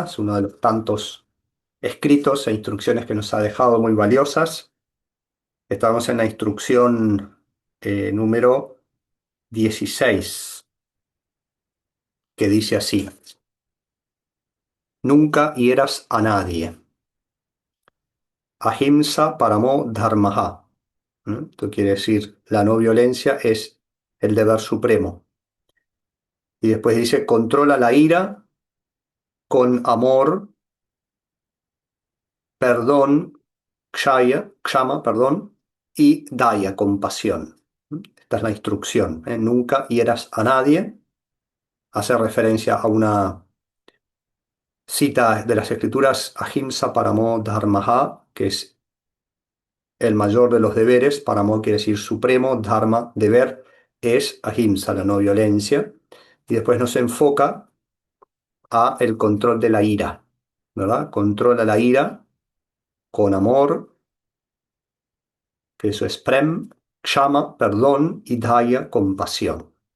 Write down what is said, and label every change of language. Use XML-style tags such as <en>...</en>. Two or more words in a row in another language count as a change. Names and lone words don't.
<es>Es uno de los tantos escritos e instrucciones que nos ha dejado muy valiosas. Estamos en la instrucción número 16, que dice así: Nunca hieras a nadie.</es> <sa>Ahimsa paramo dharmaha.</sa> <es>Esto quiere decir, la no violencia es el deber supremo. Y después dice, controla la ira con amor, perdón, kshama, perdón, y daya, compasión. Esta es la instrucción. Nunca hieras a nadie. Hace referencia a una cita de las escrituras:</es> <sa>Ahimsa paramo dharmaha,</sa> <es>que es el mayor de los deberes. Paramo quiere decir supremo, dharma, deber, es ahimsa, la no violencia. Y después nos enfoca a el control de la ira, ¿verdad? Controla la ira con amor, que eso es prem, kshama, perdón, y daya, compasión.</es>